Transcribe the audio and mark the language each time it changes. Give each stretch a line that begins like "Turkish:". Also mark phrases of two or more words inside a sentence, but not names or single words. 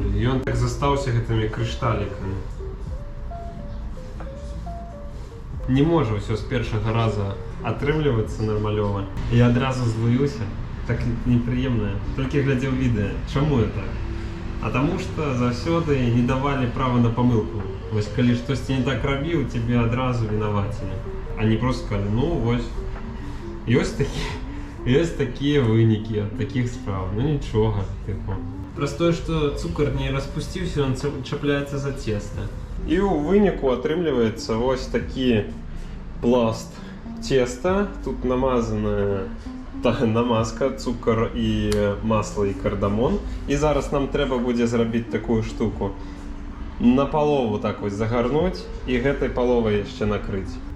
Ukrainian: І він так застався гэтымі кришталиками. Не може все з першого разу атрымлівацца нормальово. Я одразу злуюся. Так неприємно. Тільки глядів відео. Чому я так?
Belarusian: А тому што заўсёды не давалі права на памылку. Вось калі штосьці не так рабіў, тебе адразу вінавацілі. А не просто сказали, ну вось, ёсць такія вынікі ад такіх спраў. Ну нічога, типу. Праз тое, што цукар не распусціўся, ён чапляецца за цеста. І ў выніку атрымліваецца вось такі пласт цеста. Тут намазаная намазка, цукар і масло і кардамон. І зараз нам трэба будзе зрабіць такую штуку. На палову так вось загарнуць і гэтай паловай яшчэ накрыць.